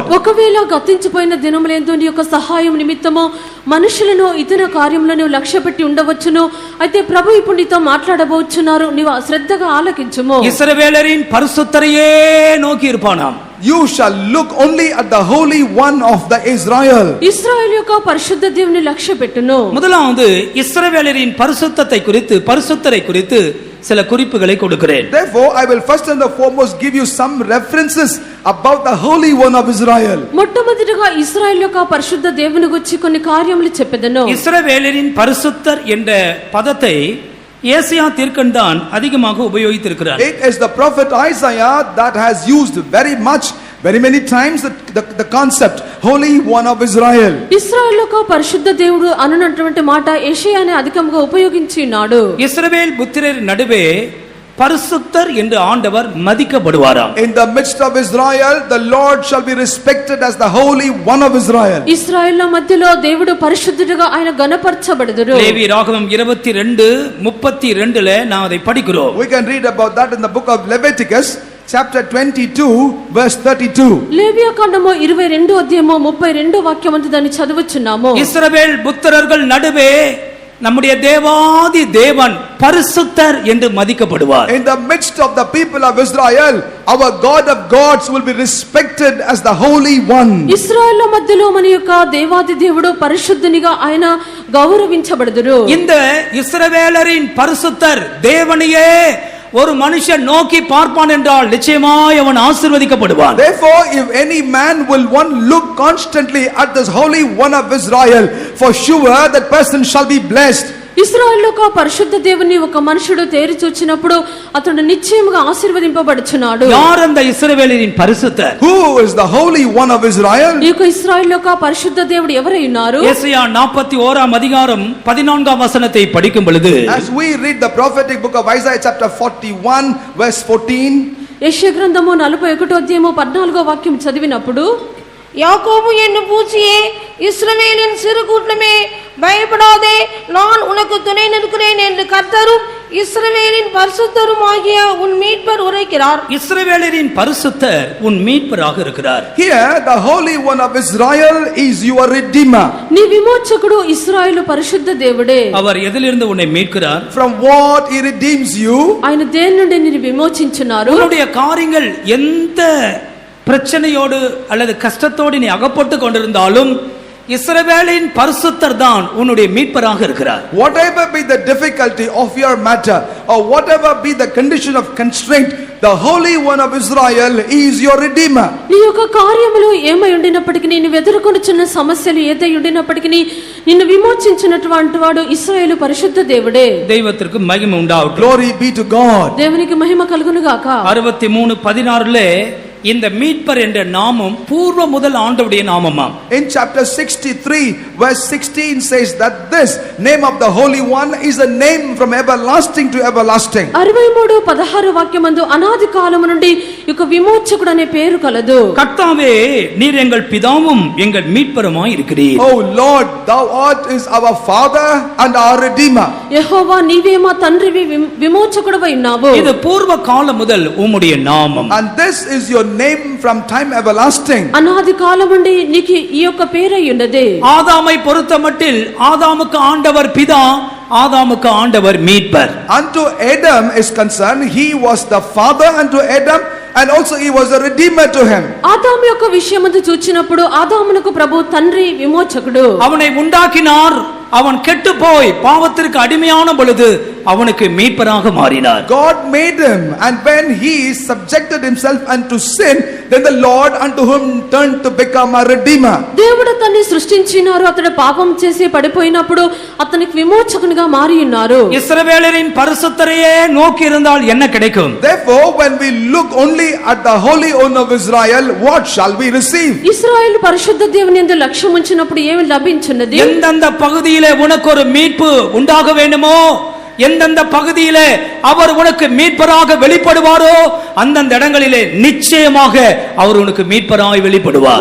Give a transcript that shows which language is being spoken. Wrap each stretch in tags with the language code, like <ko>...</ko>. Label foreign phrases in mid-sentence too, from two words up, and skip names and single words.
<te>ఒకవేళ గతించిపోయిన దినములందు నీ యొక్క సహాయం నిమిత్తము మనుషులను ఇతర కార్యములను లక్ష్యపెట్టి ఉండవచ్చును. అయితే ప్రభు ఇప్పుడు నీతో మాట్లాడబోచున్నారు. నీవు శ్రద్ధగా ఆలకించుము.</te> <ta>இஸ்ரவேலரின் பரிசுத்தரையே நோக்கி இருப்பானாம்.</ta> <en>You shall look only at the Holy One of the Israel.</en> <te>ఇశ్రాయేలు యొక్క పరిశుద్ధ దేవుని లక్ష్య పెట్టును.</te> <ta>முதலாவது இஸ்ரவேலரின் பரிசுத்தத்தை குறித்து பரிசுத்தரை குறித்து சில குறிப்புகளை கொடுக்கிறேன்.</ta> <en>Therefore I will first and the foremost give you some references about the Holy One of Israel.</en> <te>మొట్టమొదటిగా ఇశ్రాయేలు యొక్క పరిశుద్ధ దేవుని గురించి కొన్ని కార్యములు చెప్పెదను.</te> <ta>இஸ்ரவேலரின் பரிசுத்தர் என்ற பதத்தை ஏசாயா தீர்க்கன்தான் அதிகமாக உபயோகித்திருக்கிறார்.</ta> <en>It is the prophet Isaiah that has used very many times the concept Holy One of Israel.</en> <te>ఇశ్రాయేలు యొక్క పరిశుద్ధ దేవుడు అన్నటువంటి మాట యెషయానే అధికంగా ఉపయోగించినాడు.</te> <ta>இஸ்ரவேல் புத்திரர் நடுவே பரிசுத்தர் என்று ஆண்டவர் மதிக்கப்படுவாராம்.</ta> <en>In the midst of Israel, the Lord shall be respected as the Holy One of Israel.</en> <te>ఇశ్రాయేలు మధ్యలో దేవుడు పరిశుద్ధుడిగా ఆయన గణపరచబడుదురు.</te> <ta>லேவி ராகமம் 22:32 நாம் அதை படிக்கிறோம்.</ta> <en>We can read about that in the book of Leviticus chapter 22 verse 32.</en> <te>లేవియా కాండము 22వ అధ్యాయము 32వ వాక్యమందు దాన్ని చదువుచున్నాము.</te> <ta>இஸ்ரவேல் புத்திரர்கள் நடுவே நம்முடைய தேவாதி தேவன் பரிசுத்தர் என்று மதிக்கப்படுவார்.</ta> <en>In the midst of the people of Israel, our God of gods will be respected as the Holy One.</en> <te>ఇశ్రాయేలు మధ్యలో మన యొక్క దేవాది దేవుడు పరిశుద్ధునిగా ఆయన గౌరవించబడుదురు.</te> <ta>இந்த இஸ்ரவேலரின் பரிசுத்தர் தேவனையே ஒரு மனுஷன் நோக்கி பார்ப்பான் என்றால் நிச்சயமாய் அவன் ஆசீர்வதிக்கப்படுவான்.</ta> <en>Therefore, if any man will one look constantly at this Holy One of Israel, for sure that person shall be blessed.</en> <te>ఇశ్రాయేలు యొక్క పరిశుద్ధ దేవుని ఒక మనుషుడు తేరి చూచినప్పుడు అతడు నిశ్చయముగా ఆశీర్వదింపబడుచున్నాడు.</te> <ta>யார் அந்த இஸ்ரவேலரின் பரிசுத்தர்?</ta> <en>Who is the Holy One of Israel?</en> <te>ఈ యొక్క ఇశ్రాయేలు యొక్క పరిశుద్ధ దేవుడు ఎవరై ఉన్నారు?</te> <ta>ஏசாயா 41வ அதிகாரம் 14வ வசனத்தை படிக்கும் பொழுது,</ta> <en>As we read the prophetic book of Isaiah chapter 41 verse 14,</en> <te>యెషయా గ్రంథము 41వ అధ్యాయము 14వ వాక్యం చదివినప్పుడు,</te> <ta>யாக்கோபு என்னும் பூச்சியே, இஸ்ரவேலின் சிறு கூட்டமே, பயப்படாதே, நான் உனக்கு துணை நிற்கிறேன் என்று கர்த்தரும் இஸ்ரவேலின் பரிசுத்தரும் ஆகிய உன் மீட்பர் உரைக்கிறார். இஸ்ரவேலரின் பரிசுத்தர் உன் மீட்பராக இருக்கிறார்.</ta> <en>here the Holy One of Israel is your redeemer.</en> <te>నీ విమోచకుడు ఇశ్రాయేలు పరిశుద్ధ దేవుడే.</te> <ta>அவர் எதிலிருந்து உன்னை மீட்கிறார்?</ta> <en>From what he redeems you?</en> <te>ఆయన దేని నుండి నిన్ను విమోచించున్నారు?</te> <ta>உன்னுடைய காரியங்கள் எந்த பிரச்சனையோடு அல்லது கஷ்டத்தோடு நீ அகப்பட்டு கொண்டிருந்தாலும் இஸ்ரவேலின் பரிசுத்தர் தான் உன்னுடைய மீட்பராக இருக்கிறார்.</ta> <en>Whatever be the difficulty of your matter or whatever be the condition of constraint, the Holy One of Israel is your redeemer.</en> <te>నీ యొక్క కార్యములు ఏమై ఉండినప్పటికీ, నీవు ఎదుర్కొనుచున్న సమస్యలు ఏదై ఉండినప్పటికీ నిన్ను విమోచించినటువంటి వాడు ఇశ్రాయేలు పరిశుద్ధ దేవుడే.</te> <ta>దైవத்திற்கு மகிமை உண்டாகட்டும்.</ta> <en>Glory be to God.</en> <te>దేవునికి మహిమ కలుగును గాక.</te> <ta>63:16 இந்த மீட்பர் என்ற நாமம் பூர்வ முதல் ஆண்டவருடைய நாமமாம்.</ta> <en>In chapter 63 verse 16 says that this name of the Holy One is a name from everlasting to everlasting.</en> <te>63:16 వాక్యమందు అనాది కాలము నుండి ఒక విమోచకుడు అనే పేరు కలదు.</te> <ta>கர்த்தாவே, நீர் எங்கள் பிதாவும் எங்கள் மீட்பருமாய் இருக்கிறீர்.</ta> <en>Oh Lord, thou art is our father and our redeemer.</en> <te>యెహోవా, నీవే మా తండ్రివి, విమోచకుడవై ఉన్నావు.</te> <ta>இது பூர்வ காலம் முதல் உம்முடைய நாமம்.</ta> <en>And this is your name from time everlasting.</en> <te>అనాది కాలం నుండి నీకు ఈ యొక్క పేరై ఉన్నది.</te> <ta>ஆதாமை பொறுத்தமட்டில் ஆதாமுக்கு ஆண்டவர் பிதா, ஆதாமுக்கு ஆண்டவர் மீட்பர்.</ta> <en>Unto Adam is concerned, he was the father unto Adam and also he was a redeemer to him.</en> <te>ఆదాము యొక్క విషయమందు చూచినప్పుడు ఆదామునకు ప్రభు తండ్రి, విమోచకుడు.</te> <ta>அவனை உண்டாக்கினார், அவன் கெட்டு போய் பாவத்திற்கு அடிமையான பொழுது அவனுக்கு மீட்பராக மாறினார்.</ta> <en>God made him, and when he subjected himself unto sin, then the Lord unto him turned to become a redeemer.</en> <te>దేవుడు అతన్ని సృష్టించినారు, అతడు పాపం చేసి పడిపోయినప్పుడు అతనికి విమోచకునిగా మారి ఉన్నారు.</te> <ta>இஸ்ரவேலரின் பரிசுத்தரையே நோக்கி இருந்தால் என்ன கிடைக்கும்?</ta> <en>Therefore, when we look only at the Holy One of Israel, what shall we receive?</en> <te>ఇశ్రాయేలు పరిశుద్ధ దేవుని యందు లక్ష్యం ఉంచినప్పుడు ఏమి లభించున్నది?</te> <ta>எந்தெந்த பகுதியிலே உனக்கு ஒரு மீட்பு உண்டாக வேண்டுமோ, எந்தெந்த பகுதியிலே அவர் உனக்கு மீட்பராக வெளிப்படுவாரோ அந்தந்த இடங்களிலே நிச்சயமாக அவர் உனக்கு மீட்பராய் வெளிப்படுவார்.</ta>